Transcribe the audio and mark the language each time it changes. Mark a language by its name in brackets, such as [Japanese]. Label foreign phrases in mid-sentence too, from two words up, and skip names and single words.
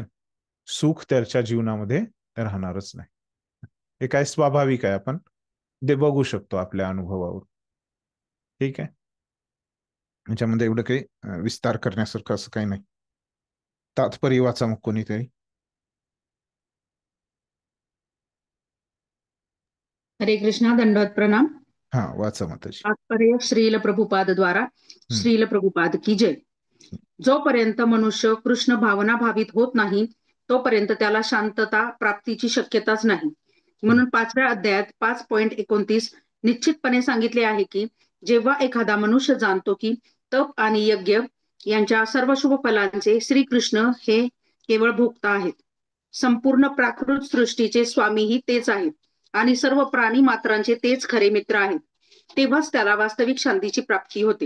[Marathi] सुख त्याच्या जीवनामध्ये राहणारच नाही. हे काय स्वाभाविक आहे, आपण ते बघू शकतो आपल्या अनुभवावर. ठीक आहे, याच्यामध्ये एवढं काही विस्तार करण्यासारखं असं काही नाही. तात्पर्य वाचा मग कोणीतरी. हरे कृष्णा, दंडवत प्रणाम. हा, वाचा माताजी. तात्पर्य श्रील प्रभुपाद द्वारा. श्रील प्रभुपाद की जय. जोपर्यंत मनुष्य कृष्ण भावना भावित होत नाही तोपर्यंत त्याला शांतता प्राप्तीची शक्यताच नाही. म्हणून 5व्या अध्यायात 5.29 निश्चितपणे सांगितले आहे की जेव्हा एखादा मनुष्य जाणतो की तप आणि यज्ञ यांच्या सर्व शुभ फलांचे श्रीकृष्ण हे केवळ भोक्ता आहेत, संपूर्ण प्राकृत सृष्टीचे स्वामीही तेच आहेत आणि सर्व प्राणी मात्रांचे तेच खरे मित्र आहेत, तेव्हाच त्याला वास्तविक शांतीची प्राप्ती होते.